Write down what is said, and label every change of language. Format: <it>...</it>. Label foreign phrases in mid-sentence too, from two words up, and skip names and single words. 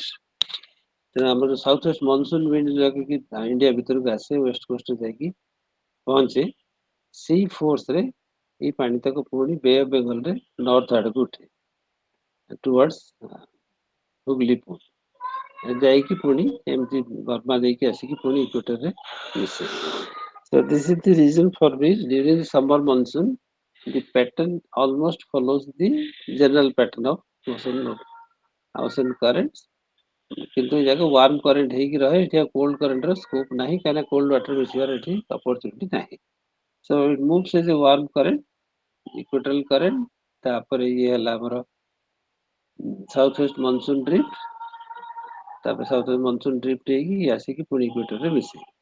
<or>ତେଣୁ ଆମର</or> <en>south west monsoon wind</en> <or>ଲାଗିକି ଇଣ୍ଡିଆ ଭିତରକୁ ଆସେ</or> <en>west coastରେ</en> <or>ଯାଇକି ପହଞ୍ଚେ। ସେଇ ଫୋର୍ସରେ ଏଇ ପାଣିତକ ପୁଣି ବେ ଅଫ ବେଙ୍ଗଲରେ ନର୍ଥ ଆଡକୁ ଉଠେ ଟୁୱାର୍ଡସ୍ ହୁଗଲିପୁର ଯାଇକି ପୁଣି ଏମିତି ବର୍ମା ଦେଇକି ଆସିକି ପୁଣି ଇକ୍ୱେଟରରେ ମିଶେ।</or> <en>So this is the reason for which during summer monsoon the pattern almost follows the general pattern of ocean currents।</en> <or>କିନ୍ତୁ ଏ ଯାକ</or> <en>warm current</en> <or>ହେଇକି ରହେ, ଏଠି ଆଉ</or> <en>cold currentର</en> <or>ସ୍କୋପ ନାହିଁ କାହିଁକିନା</or> <en>cold water</en> <or>ମିଶିବାର ଏଠି ଅପରଚୁନିଟି ନାହିଁ।</or> <en>so it moves as a warm current equatorial current.</en> <or>ତାପରେ ଇଏ ହେଲା ଆମର</or> <en>south west monsoon drift,</en> <or>ତାପରେ</or> <en>south west monsoon drift</en> <or>ହେଇକି ଆସିକି ପୁଣି ଇକ୍ୱେଟରରେ ମିଶେ।</or>